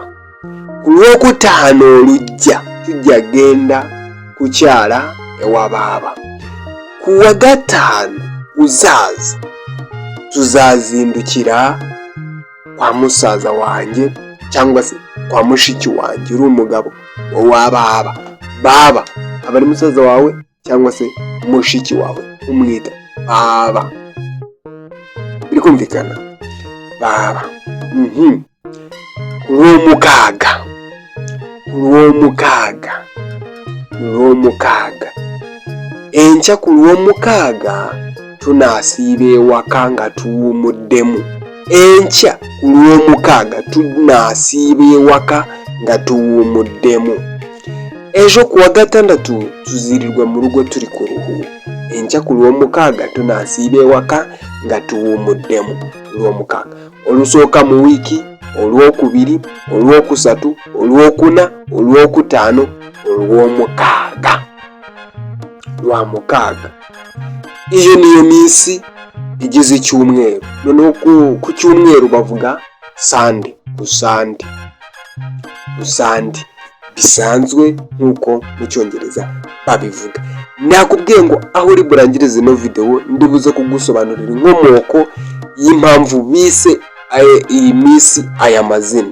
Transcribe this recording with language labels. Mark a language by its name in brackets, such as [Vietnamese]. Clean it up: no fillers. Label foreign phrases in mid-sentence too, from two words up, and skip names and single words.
[Ganda] Ku Lwokutaano lujja tujja genda ku kyala ewa baaba. [Kinyarwanda] Ku wa Gatano uzaaza tuzazindukira kwa musaza wanjye cyangwa se kwa mushiki wanjye uri umugabo wa baaba. Baaba aba ari musaza wawe cyangwa se mushiki wawe umwita baaba. Biri kumvikana? Baaba. [Ganda] Ku Lwomukaaga enkya ku Lwomukaaga tunaasiiba ewaka nga tuwumuddemu. Enkya ku Lwomukaaga tunaasiiba ewaka nga tuwumuddemu. [Kinyarwanda] Ejo ku wa Gatandatu tuzirirwa mu rugo turi ku ruhuuku. [Ganda] Enkya ku Lwomukaaga tunaasiiba ewaka nga tuwumuddemu. Lwomukaaga olusooka mu wiiki, Olwokubiri, Olwokusatu, Olwokuna, Olwokutaano, Olwomukaaga. Lwamukaaga. [Kinyarwanda] Iyo niyo minsi igize icyumweru. Noneho ku cyumweru bavuga Sunday. Usandi bisanzwe nk'uko mu Cyongereza babivuga. Nakubwiye ngo aho uri burangirize ino video ndibuze kugusobanurira inkomoko y'impamvu bise iyi minsi aya mazina.